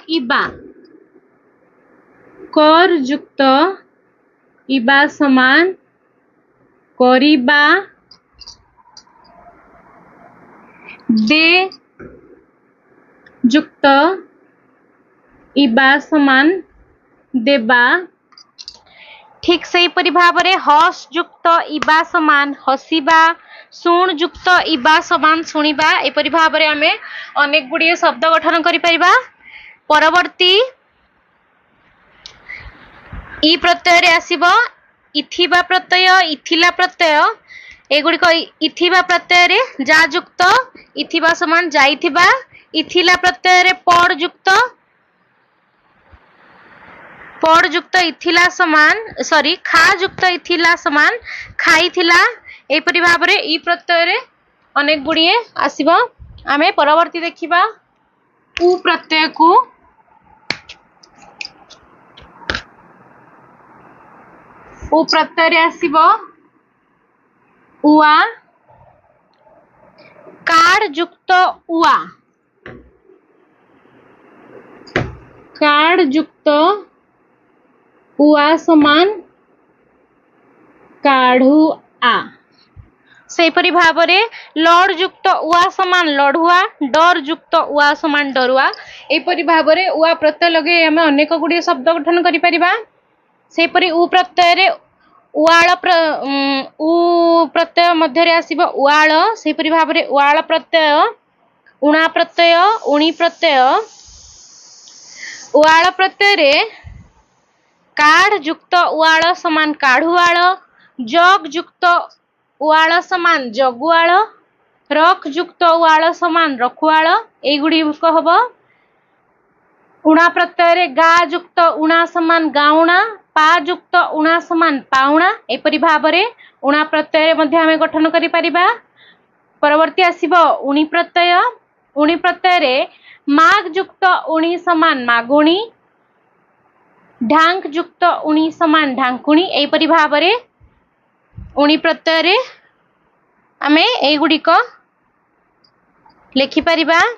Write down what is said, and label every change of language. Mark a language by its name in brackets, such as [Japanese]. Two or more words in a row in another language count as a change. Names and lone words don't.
[Odia] ଇବା ସମାନ କରିବା ଦେ ଯୁକ୍ତ ଇବା ସମାନ ଦେବା ଠିକ୍ ସେ ପରି ଭାବରେ ହସ ଯୁକ୍ତ ଇବା ସମାନ ହସିବା ଶୁଣ ଯୁକ୍ତ ଇବା ସମାନ ଶୁଣିବା ଏପରି ଭାବରେ ଆମେ ଅନେକ ଗୁଡ଼ିଏ ଶବ୍ଦ ଗଠନ କରି ପାରିବା। ପରବର୍ତ୍ତୀ ଇ ପ୍ରତ୍ୟୟ ରେ ଆସିବ ଇଥିବା ପ୍ରତ୍ୟୟ ଇଥିଲା ପ୍ରତ୍ୟୟ ଏଗୁଡ଼ିକ ଇଥିବା ପ୍ରତ୍ୟୟ ରେ ଯା ଯୁକ୍ତ ଇଥିବା ସମାନ ଯାଇଥିବା ଇଥିଲା ପ୍ରତ୍ୟୟ ରେ ପଡ଼ ଯୁକ୍ତ ଇଥିଲା ସମାନ ସରି ଖା ଯୁକ୍ତ ଇଥିଲା ସମାନ ଖାଇଥିଲା ଏପରି ଭାବରେ ଇ ପ୍ରତ୍ୟୟ ରେ ଅନେକ ଗୁଡ଼ିଏ ଆସିବ। ଆମେ ପରବର୍ତ୍ତୀ ଦେଖିବା ଉ ପ୍ରତ୍ୟୟ କୁ ଉ ପ୍ରତ୍ୟୟ ରେ ଆସିବ ଉଆ କାର ଯୁକ୍ତ ଉଆ ସମାନ କାଢ଼ୁ ଆ ସେପରି ଭାବରେ ଲଡ଼ ଯୁକ୍ତ ଉଆ ସମାନ ଲଡ଼ୁଆ ଡର ଯୁକ୍ତ ଉଆ ସମାନ ଡରୁଆ ଏପରି ଭାବରେ ଉଆ ପ୍ରତ୍ୟୟ ଲଗେ ଆମେ ଅନେକ ଗୁଡ଼ିଏ ଶବ୍ଦ ଗଠନ କରି ପାରିବା। ସେପରି ଉ ପ୍ରତ୍ୟୟ ରେ ଉ ପ୍ରତ୍ୟୟ ମଧ୍ୟ ରେ ଆସିବ ଉଆଳ ସେପରି ଭାବରେ ଉଆଳ ପ୍ରତ୍ୟୟ ଉଣା ପ୍ରତ୍ୟୟ ଉଣୀ ପ୍ରତ୍ୟୟ ଉଆଳ ପ୍ରତ୍ୟୟ ରେ କାଢ଼ ଯୁକ୍ତ ଉଆଳ ସମାନ କାଢ଼ୁଆଳ ଜଗ ଯୁକ୍ତ ଉଆଳ ସମାନ ଜଗୁଆଳ ରଖ ଯୁକ୍ତ ଉଆଳ ସମାନ ରଖୁଆଳ ଏଗୁଡ଼ି ହେବ। ଉଣା ପ୍ରତ୍ୟୟ ରେ ଗା ଯୁକ୍ତ ଉଣା ସମାନ ଗାଉଣା ପା ଯୁକ୍ତ ଉଣା ସମାନ ପାଉଣା ଏପରି ଭାବରେ ଉଣା ପ୍ରତ୍ୟୟ ମଧ୍ୟେ ଆମେ ଗଠନ କରି ପାରିବା। ପରବର୍ତ୍ତୀ ଆସିବ ଉଣୀ ପ୍ରତ୍ୟୟ ରେ ମାଗ ଯୁକ୍ତ ଉଣୀ ସମାନ ମାଗୁଣୀ ଢାଙ୍କ ଯୁକ୍ତ ଉଣୀ ସମାନ ଢାଙ୍କୁଣୀ ଏପରି ଭାବରେ ଉଣୀ ପ୍ରତ୍ୟୟ ରେ ଆମେ ଏଗୁଡ଼ି କୁ ଲେଖି ପାରିବା।